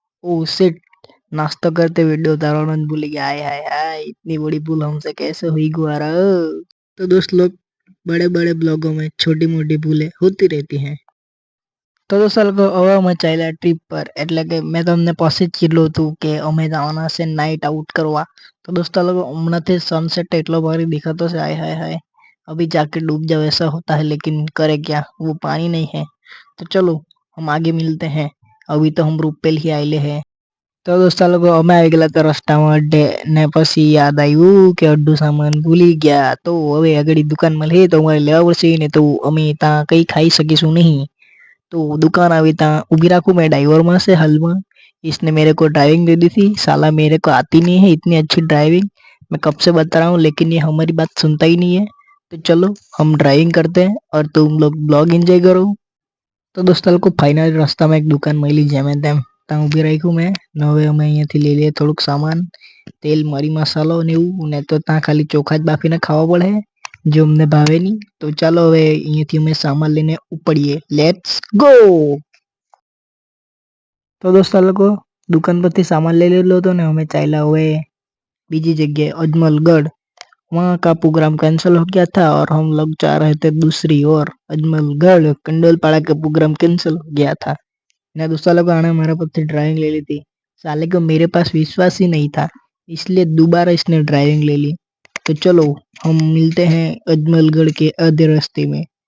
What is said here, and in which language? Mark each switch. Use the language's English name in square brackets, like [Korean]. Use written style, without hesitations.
[English] oh shit, [Hindi] नाश्ता करते video उतारना भूल गया. हाय हाय हाय, इतनी बड़ी भूल हमसे कैसे हुई गुआरा. तो दोस्त लोग बड़े बड़े ब्लॉगों में छोटी मोटी भूलें होती रहती हैं. [Gujarati] તો દોસ્તો લોકો હવે અમે ચાલ્યા ટ્રીપ પર. એટલે કે મેં તમને પછી જ કીધું હતું કે અમે જવાના છે નાઇટ આઉટ કરવા. તો દોસ્તો લોકો હમણાંથી સનસેટ એટલો ભારી [Hindi] दिखाता है. हाय हाय हाय, अभी जाके डूब जाओ ऐसा होता है, लेकिन करे क्या, वो पानी नहीं है. तो चलो हम आगे मिलते हैं, अभी तो हम રૂપેલ ही आएले हैं. [Gujarati] તો દોસ્તો લોકો અમે આવી ગયેલા હતા રસ્તામાં અડધે ને પછી યાદ આવ્યું કે અડધું સામાન ભૂલી ગયા. તો હવે આગળ દુકાન મળે તો અમારે લેવા પડશે ને, તો અમે ત્યાં કંઈ ખાઈ શકીશું નહીં. [Hindi] तो दुकान अभी तहाँ उभी रखूँ. मैं ड्राइवर में से हल में, इसने मेरे को ड्राइविंग दे दी थी. साला मेरे को आती नहीं है इतनी अच्छी ड्राइविंग. मैं कब से बता रहा हूँ लेकिन ये हमारी बात सुनता ही नहीं है. तो चलो हम ड्राइविंग करते हैं और तुम लोग ब्लॉग एंजॉय करो. [Gujarati] તો દોસ્તો લોકો ફાઇનલ રસ્તામાં એક દુકાન મળી જેમ તેમ ત્યાં ઊભી રાખ્યું મેં. ને હવે અમે અહીંયાથી લઈ લઈએ થોડુંક સામાન, તેલ મરી મસાલો ને એવું. ને તો ત્યાં ખાલી ચોખા જ બાફીને ખાવા પડે જે અમને ભાવે નહીં. તો ચાલો હવે અહીંયાથી અમે સામાન લઈને ઉપડીએ. Let's go. તો દોસ્તો લોકો દુકાન પરથી સામાન લઈ લીધો હતો ને અમે ચાલ્યા હવે બીજી [Hindi] जगह अजमलगढ़. वहाँ का प्रोग्राम कैंसिल हो गया था और हम लोग जा रहे थे दूसरी ओर अजमलगढ़. कंडोलपाड़ा का प्रोग्राम कैंसिल हो गया था. ना दूसरा लोग आने हमारे पास ड्राइविंग ले ली थी. साले को मेरे पास विश्वास ही नहीं था, इसलिए दोबारा इसने ड्राइविंग ले ली. तो चलो हम मिलते हैं अजमलगढ़ के आधे रास्ते में.